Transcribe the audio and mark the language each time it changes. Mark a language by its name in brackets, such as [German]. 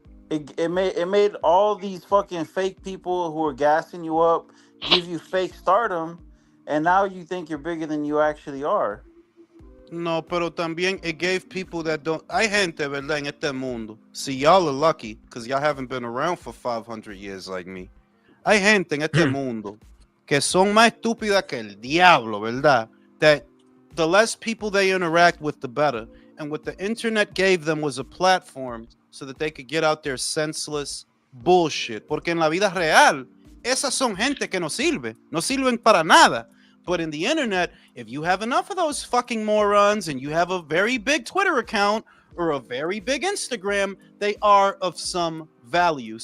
[English] It made all these fucking fake people who are gassing you up give you fake stardom, and now you think you're bigger than you actually are. [Spanish] No, pero también [English] it gave people that don't. [Spanish] Hay gente, ¿verdad? En este mundo. [English] See, y'all are lucky because y'all haven't been around for 500 years like me. [Spanish] Hay gente en este mundo que son más estúpidas que el diablo, ¿verdad? [English] That the less people they interact with, the better. And what the internet gave them was a platform so that they could get out their senseless bullshit. [Spanish] Porque en la vida real, esas son gente que no sirve. No sirven para nada. [English] But in the internet, if you have enough of those fucking morons and you have a very big Twitter account or a very big Instagram, they are of some value.